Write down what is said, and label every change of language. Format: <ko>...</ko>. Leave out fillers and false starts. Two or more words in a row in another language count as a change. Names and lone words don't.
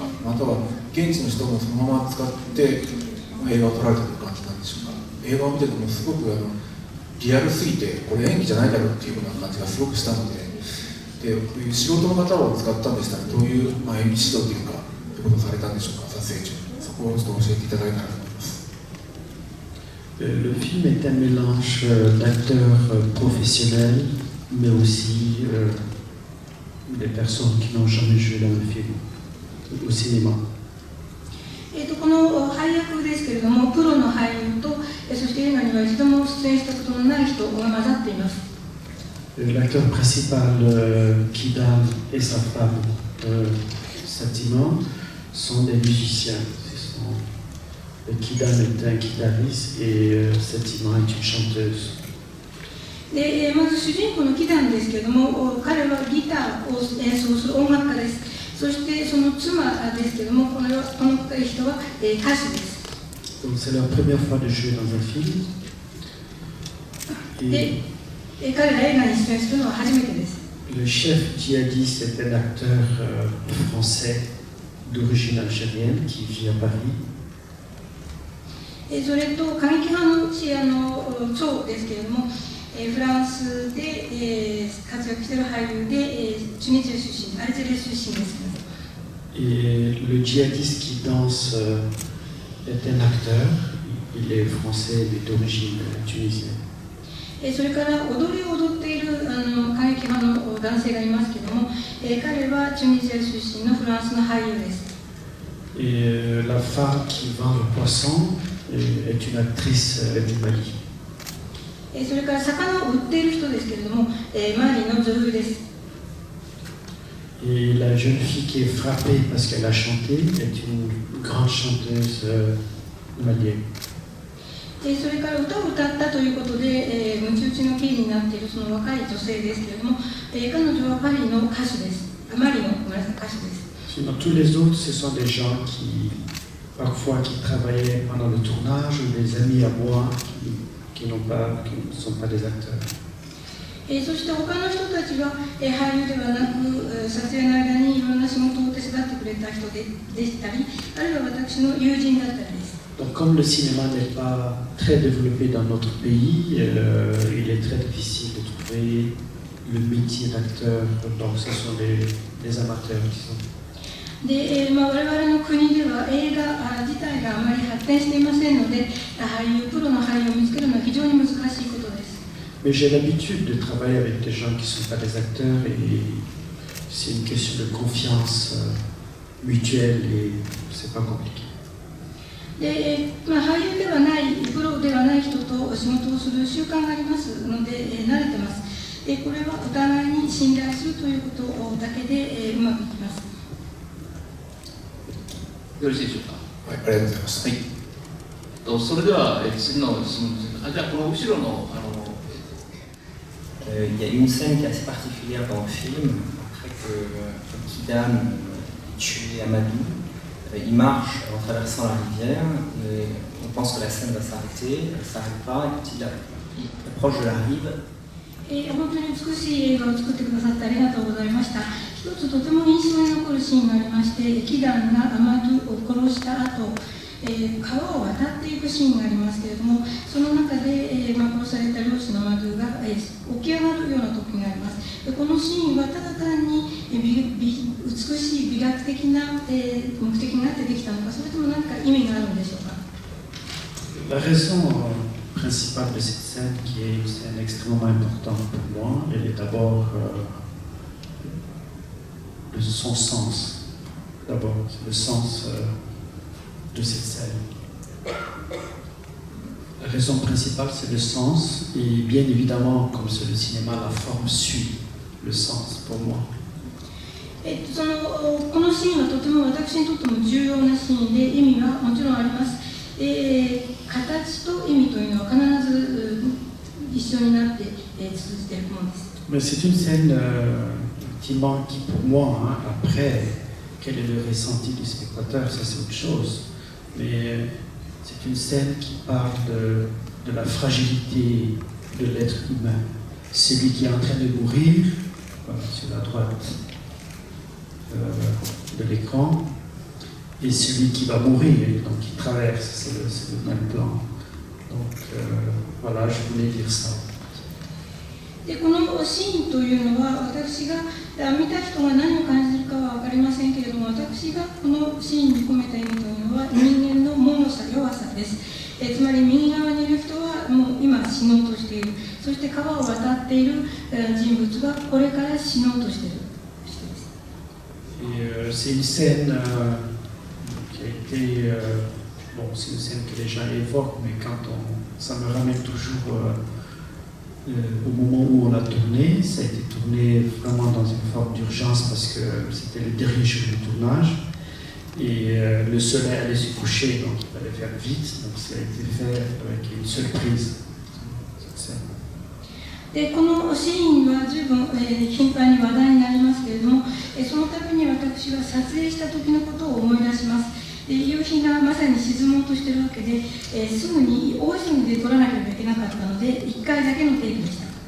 <ja>または現地の人もそのまま使って映画を撮られている感じなんでしょうか。映画を見ててもすごくリアルすぎて、これ演技じゃないだろうっていうような感じがすごくしたので、素人の方を使ったんでしたらどういう、演技指導というかということをされたんでしょうか、撮影中。そこをちょっと教えていただけたらと思います。</ja> <fr>Le film est un mélange d'acteurs professionnels, mais aussi des personnes qui n'ont jamais joué dans le film, au cinéma.</fr> <ja>この配役ですけれども、プロの俳優と、そして映画には一度も出演したことのない人が混ざっています。</ja> <fr>L'acteur principal, Kidam, et sa femme, Satima, sont des musiciens. Kidam est un guitariste et Satima est une chanteuse.</fr> <ja>でまず主人公のキダンですけれども、彼はギターを演奏する音楽家です。そしてその妻ですけれども、この人は歌手です。</ja> <fr>Donc c'est leur première fois de jouer dans un film.</fr> <ja>で彼ら映画に出演するのは初めてです。</ja> <fr>Le chef djihadiste est un acteur français d'origine algérienne qui vit à Paris.</fr> <ja>それと過激派の長ですけれども、フランスで活躍している俳優で、チュニジア出身、アルジェリア出身です。</ja> <fr>Et le djihadiste qui danse est un acteur, il est français mais d'origine tunisienne.</fr> <ja>それから踊りを踊っている過激派の男性がいますけれども、彼はチュニジア出身のフランスの俳優です。</ja> <fr>Et la femme qui vend le poisson est une actrice du Mali.</fr> <ja>それから魚を売っている人ですけれども、マリの女優です。</ja> <fr>Et la jeune fille qui est frappée parce qu'elle a chanté est une grande chanteuse malienne.</fr> <ja>それから歌を歌ったということで、ムチ打ちの刑になっているその若い女性ですけれども、彼女はパリの歌手です。マリの歌手です。</ja> <fr>Sinon, tous les autres, ce sont des gens qui, parfois, qui travaillaient pendant le tournage ou des amis à moi qui ne sont pas des acteurs.</fr> <ja>そして他の人たちは、俳優ではなく、撮影の間にいろんな仕事を手伝ってくれた人でしたり、あるいは私の友人だったりです。</ja> <fr>Donc, comme le cinéma n'est pas très développé dans notre pays, il est très difficile de trouver le métier d'acteur. Donc, ce sont des amateurs qui sont.</fr> <ja>で我々の国では映画自体があまり発展していませんので、プロの俳優を見つけるのは非常に難しいことです。</ja> <fr>Mais j'ai l'habitude de travailler avec des gens qui ne sont pas des acteurs et c'est une question de confiance mutuelle et c'est pas compliqué.</fr> <ja>で俳優ではない、プロではない人と仕事をする習慣がありますので、慣れてます。これはお互いに信頼するということだけで、うまくいきます。よろしいでしょうか。はい、ありがとうございます。はい。それでは次の質問です。じゃあこの後ろの</ja> <fr>il y a une scène qui est assez particulière dans le film, après que Kidam tue Amadou. Il marche en traversant la rivière, et on pense que la scène va s'arrêter, elle ne s'arrête pas, et quand il approche de la rive,</fr> <ja>本当に美しい映画を作ってくださってありがとうございました。一つとても印象に残るシーンがありまして、キダンがアマドゥを殺した後、川を渡っていくシーンがありますけれども、その中で、殺された漁師のアマドゥが、起き上がるような時があります。このシーンはただ単に美しい美学的な、目的があってできたのか、それとも何か意味があるんでしょうか。</ja> <fr>La raison principale de cette scène, qui est une scène extrêmement importante pour moi, elle est d'abord de son sens. D'abord, c'est le sens de cette scène. La raison principale, c'est le sens, et bien évidemment, comme c'est le cinéma, la forme suit le sens pour moi.</fr> <ja>このシーンはとても私にとっても重要なシーンで、意味はもちろんあります。形と意味というのは必ず一緒になって通じているものです。</ja> <fr>Mais c'est une scène qui pour moi, après, quel est le ressenti du spectateur, ça c'est autre chose. Mais c'est une scène qui parle de la fragilité de l'être humain. Celui qui est en train de mourir, voilà, sur la droite de l'écran, et celui qui va mourir, donc qui traverse, c'est le même plan. Donc voilà, je voulais dire ça.</fr> <ja>でこのシーンというのは、私が見た人が何を感じるかは分かりませんけれども、私がこのシーンに込めた意味というのは人間の脆さ、弱さです。つまり右側にいる人はもう今死のうとしている、そして川を渡っている人物はこれから死のうとしている人です。</ja> <fr>Et c'est une scène qui a été, bon, c'est une scène que les gens évoquent, mais ça me ramène toujours au moment où on a tourné. Ça a été tourné vraiment dans une forme d'urgence parce que c'était le dernier jour du tournage et le soleil allait se coucher, donc il fallait faire vite, donc ça a été fait avec une seule prise.</fr> <ja>でこのシーンは十分、頻繁に話題になりますけれども、そのために私は撮影した時のことを思い出します。夕日がまさに沈もうとしているわけで、すぐに大急ぎで撮らなければいけなかったので、1回だけのテイクでした。</ja>